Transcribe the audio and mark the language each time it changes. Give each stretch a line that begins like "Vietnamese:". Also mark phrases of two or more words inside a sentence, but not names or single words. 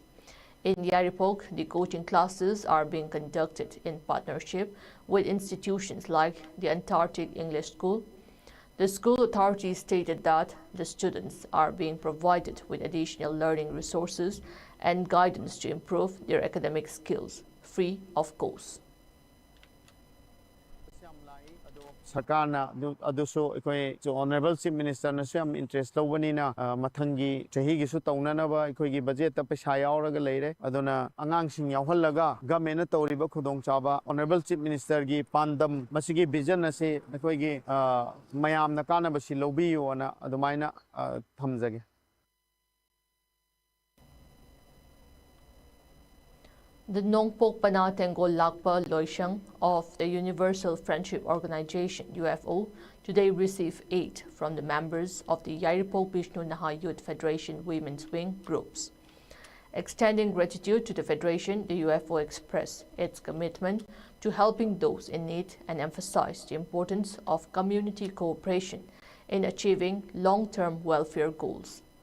English: In Yaripok, the coaching classes are being conducted in partnership with institutions like the Antarctic English School, The school authorities stated that the students are being provided with additional learning resources and guidance to improve their academic skills, free of cost.
Manipuri: Sarkarna aduso ikoi
English: honorable chief minister
Manipuri: na sam interest lobani na mathangi chahi gi su taunana ba ikoi gi budget ta paisa yauraga leire aduna angang sing yauhallaga government na tawriba khudong chaba
English: honorable chief minister
Manipuri: gi pandam masigi vision ase ikoi gi mayam na kana ba si lobi ona adumaina thamjage.
English: The Nongpok Pana Tengol Lakpa Loishang of the Universal Friendship Organization UFO today received aid from the members of the Yairipok Bishnu Naha Youth Federation Women's Wing groups. Extending gratitude to the Federation, the UFO expressed its commitment to helping those in need and emphasized the importance of community cooperation in achieving long-term welfare goals.